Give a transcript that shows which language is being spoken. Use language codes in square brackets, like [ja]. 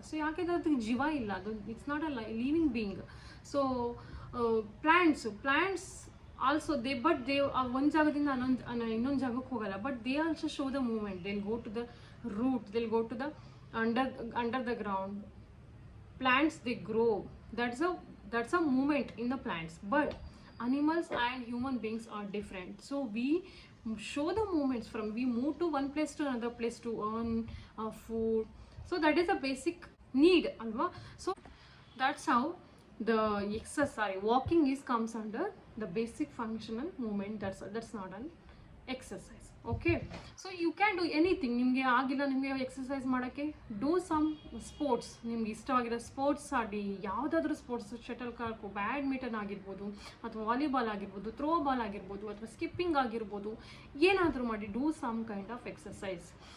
[kn] So ಯಾಕೆ ಅದಕ್ಕೆ ಜೀವ ಇಲ್ಲ, ಅದು [en] It's not a living being. [kn] So plants also they ಒಂದು ಜಾಗದಿಂದ ಇನ್ನೊಂದು ಜಾಗಕ್ಕೆ ಹೋಗಲ್ಲ, [en] But they also show the movement. They will go to the root, they will go to the under the ground. Plants, they grow. That's a movement in the plants. But animals and human beings are different. So we show the movements from we move to one place to another place to earn food. So that is a basic need, alva. So that's how the exercise walking is comes under the basic functional movement. That's not an exercise. Okay, so you can do anything. [kn] ನಿಮಗೆ ಆಗಿಲ್ಲ ನಿಮಗೆ exercise ಮಾಡೋಕ್ಕೆ, [en] Do some sports. [kn] ನಿಮ್ಗೆ ಇಷ್ಟವಾಗಿರೋ sports ಆಡಿ, ಯಾವುದಾದ್ರೂ sports, shuttle ಕಾರ್ಕು, badminton ಆಗಿರ್ಬೋದು, ಅಥವಾ volleyball ಆಗಿರ್ಬೋದು, ಥ್ರೋ ಬಾಲ್ ಆಗಿರ್ಬೋದು, ಅಥವಾ ಸ್ಕಿಪ್ಪಿಂಗ್ ಆಗಿರ್ಬೋದು, ಏನಾದರೂ ಮಾಡಿ, [en] Do some kind of exercise.